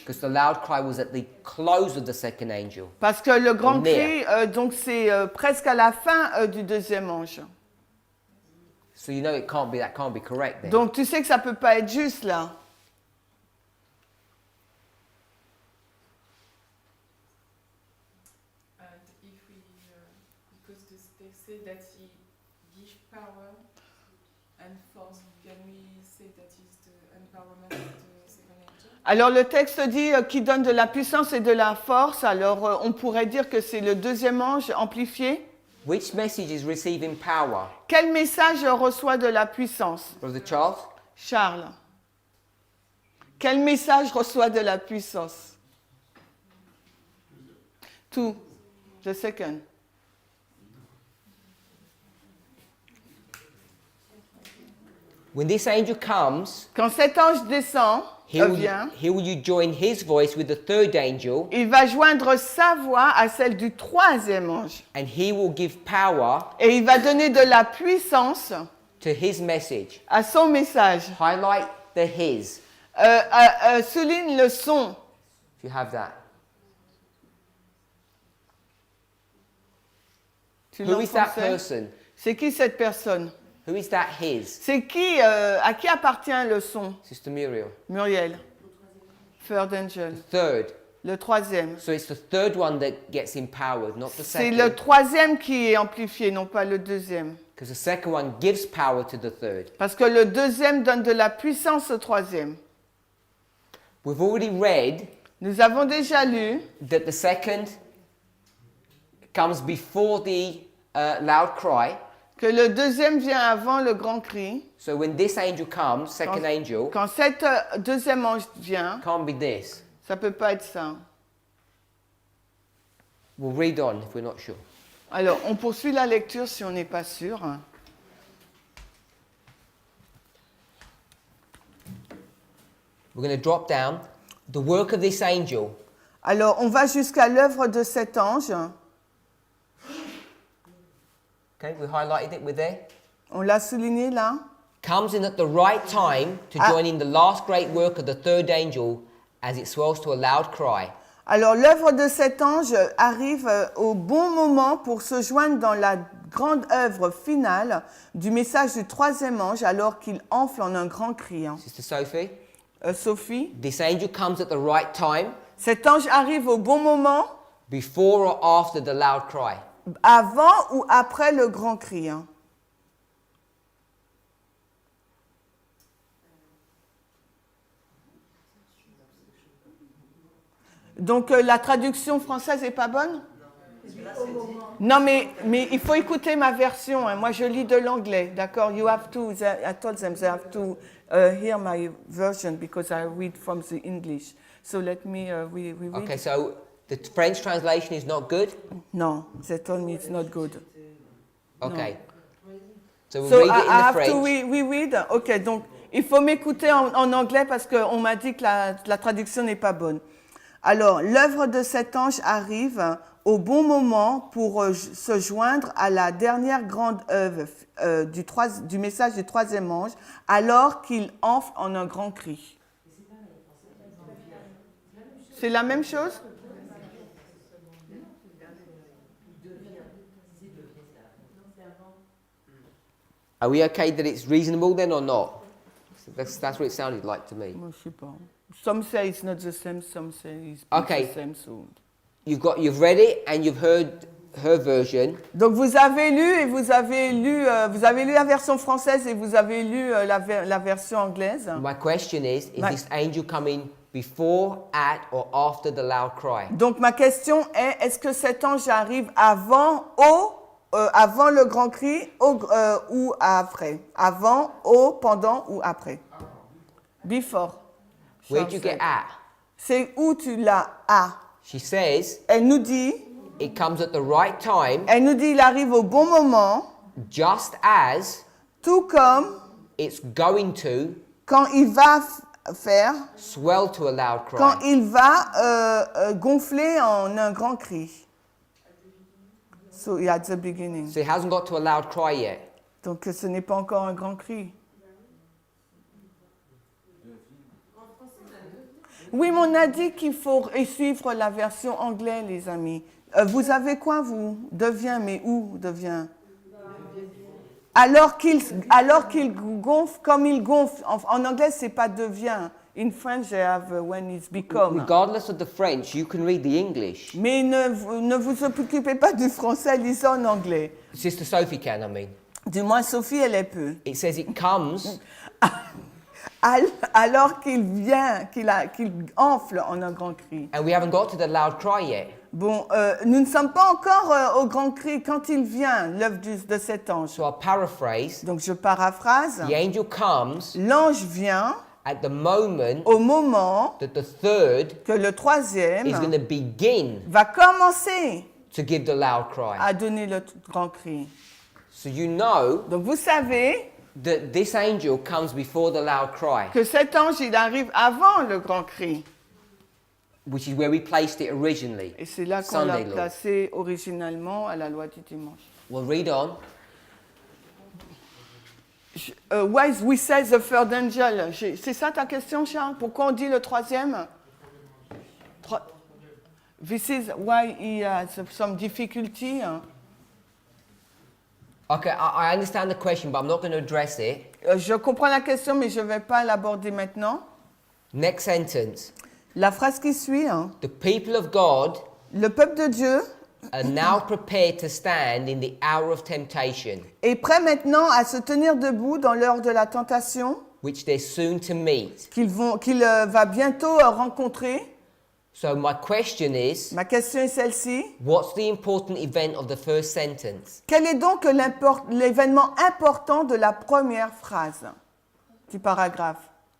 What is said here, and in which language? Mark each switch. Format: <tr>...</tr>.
<en>Because the loud cry was at the close of the second angel.</en> <fr>Parce que le grand</fr> <en>Near.</en> <fr>cri, donc c'est presque à la fin du deuxième ange.</fr> <en>So you know that can't be correct then.</en> <fr>Donc tu sais que ça peut pas être juste là.</fr> <en>And if we, because this text say that he gives power and force, can we say that is the empowerment of the second angel?</en> <fr>Alors le texte dit qu'il donne de la puissance et de la force. Alors on pourrait dire que c'est le deuxième ange amplifié.</fr> <en>Which message is receiving power?</en> <fr>Quel message reçoit de la puissance?</fr> <en>Brother Charles?</en> <fr>Charles. Quel message reçoit de la puissance? Tout.</fr> <en>The second. When this angel comes,</en> <fr>Quand cet ange descend, vient,</fr> <en>he will join his voice with the third angel,</en> <fr>il va joindre sa voix à celle du troisième ange.</fr> <en>and he will give power</en> <fr>Et il va donner de la puissance</fr> <en>to his message.</en> <fr>à son message.</fr> <en>Highlight the his,</en> <fr>Souligne le son.</fr> <en>if you have that.</en> <fr>Tu</fr> <en>Who</en> <fr>l'as en</fr> <en>is that</en> <fr>français?</fr> <en>person?</en> <fr>C'est qui cette personne?</fr> <en>Who is that his?</en> <fr>C'est qui, à qui appartient le son?</fr> <en>Sister Muriel. Muriel. Third angel. Third.</en> <fr>Le troisième.</fr> <en>So it's the third one that gets empowered, not the</en> <fr>C'est</fr> <en>second.</en> <fr>le troisième qui est amplifié, non pas le deuxième.</fr> <en>Because the second one gives power to the third.</en> <fr>Parce que le deuxième donne de la puissance au troisième.</fr> <en>We've already read</en> <fr>Nous avons déjà lu</fr> <en>that the second comes before the loud cry.</en> <fr>que Que le deuxième vient avant le grand cri.</fr> <en>So when this angel comes, second angel,</en> <fr>Quand cet deuxième ange vient,</fr> <en>can't be this.</en> <fr>ça peut pas être ça.</fr> <en>We'll read on if we're not sure.</en> <fr>Alors, on poursuit la lecture si on n'est pas sûr.</fr> <en>We're going to drop down. The work of this angel</en> <fr>Alors, on va jusqu'à l'œuvre de cet ange.</fr> <en>Okay, we highlighted it. We're there.</en> <fr>On l'a souligné là.</fr> <en>Comes in at the right time to join in the last great work of the third angel as it swells to a loud cry.</en> <fr>Alors, l'œuvre de cet ange arrive au bon moment pour se joindre dans la grande œuvre finale du message du troisième ange alors qu'il enfle en un grand cri.</fr> <en>Sister Sophie,</en> <fr>Sophie,</fr> <en>this angel comes at the right time</en> <fr>cet ange arrive au bon moment,</fr> <en>before or after the loud cry.</en> <fr>avant ou après le grand cri. Donc la traduction française n'est pas bonne? Non, mais il faut écouter ma version. Moi, je lis de l'anglais, d'accord?</fr> <en>You have to. I told them they have to hear my version because I read from the English. So let me we read. Okay, so the French translation is not good. No, they told me it's not good. Okay. So we'll So read it I in the have French. to read.</en> <fr>Ok, donc il faut m'écouter en anglais parce qu'on m'a dit que la traduction n'est pas bonne. Alors, l'œuvre de cet ange arrive au bon moment pour se joindre à la dernière grande œuvre du message du troisième ange, alors qu'il enfle en un grand cri. C'est la même chose?</fr> <en>Are we okay that it's reasonable then or not? That's what it sounded like to me.</en> <fr>Moi, je sais pas.</fr> <en>Some say it's not the same, some say it's Okay. the same. So. You've read it and you've heard her version.</en> <fr>Donc vous avez lu et vous avez lu la version française et vous avez lu la version anglaise.</fr> <en>My question is this angel coming before, at, or after the loud cry?</en> <fr>Donc ma question est-ce que cet ange arrive avant le grand cri ou après? Avant, pendant ou après?</fr> <en>Before. Where'd you get at?</en> <fr>C'est où tu l'as à?</fr> <en>She says</en> <fr>Elle nous dit,</fr> <en>it comes at the right time,</en> <fr>il arrive au bon moment,</fr> <en>just as</en> <fr>tout comme</fr> <en>it's going to</en> <fr>quand il va faire,</fr> <en>swell to a loud</en> <fr>quand</fr> <en>cry.</en> <fr>il va gonfler en un grand cri.</fr> <en>So at the beginning. So it hasn't got to a loud cry yet.</en> <fr>Donc ce n'est pas encore un grand cri. Oui, mais on a dit qu'il faut suivre la version anglaise, les amis. Vous avez quoi, vous? Devient, mais où devient? Alors qu'il gonfle, comme il gonfle. En anglais, c'est pas devient.</fr> <en>In French, they have when it's become. Regardless of the French, you can read the English.</en> <fr>Mais ne vous occupez pas du français, lisez en anglais.</fr> <en>Sister Sophie can, I mean.</en> <fr>Du moins, Sophie, elle est peu.</fr> <en>It says it comes</en> <fr>Alors qu'il vient, qu'il enfle en un grand cri.</fr> <en>and we haven't got to the loud cry yet.</en> <fr>Bon, nous ne sommes pas encore au grand cri quand il vient, l'œuvre de cet ange.</fr> <en>So I'll paraphrase.</en> <fr>Donc je paraphrase.</fr> <en>The angel comes</en> <fr>L'ange vient</fr> <en>at the moment</en> <fr>au moment</fr> <en>that the third</en> <fr>que le troisième</fr> <en>is going to begin</en> <fr>va commencer</fr> <en>to give the loud cry.</en> <fr>à donner le grand cri.</fr> <en>So you know</en> <fr>Donc vous savez</fr> <en>that this angel comes before the loud cry,</en> <fr>que cet ange, il arrive avant le grand cri.</fr> <en>which is where we placed it originally.</en> <fr>Et c'est là qu'on l'a</fr> <en>Sunday law.</en> <fr>placé originalement à la loi du dimanche.</fr> <en>We'll read on. Why we say the third angel?</en> <fr>C'est ça ta question, Charles? Pourquoi on dit le troisième?</fr> <en>This is why he has some difficulty. Okay, I understand the question, but I'm not going to address it.</en> <fr>Je comprends la question, mais je ne vais pas l'aborder maintenant.</fr> <en>Next sentence.</en> <fr>La phrase qui suit,</fr> <en>The people of God</en> <fr>le peuple de Dieu</fr> <en>are now prepared to stand in the hour of temptation,</en> <fr>est prêt maintenant à se tenir debout dans l'heure de la tentation</fr> <en>which they're soon to meet.</en> <fr>qu'il va bientôt rencontrer.</fr> <en>So my question is,</en> <fr>Ma question est celle-ci.</fr> <en>what's the important event of the first sentence?</en> <fr>Quel est donc l'événement important de la première phrase du paragraphe?</fr>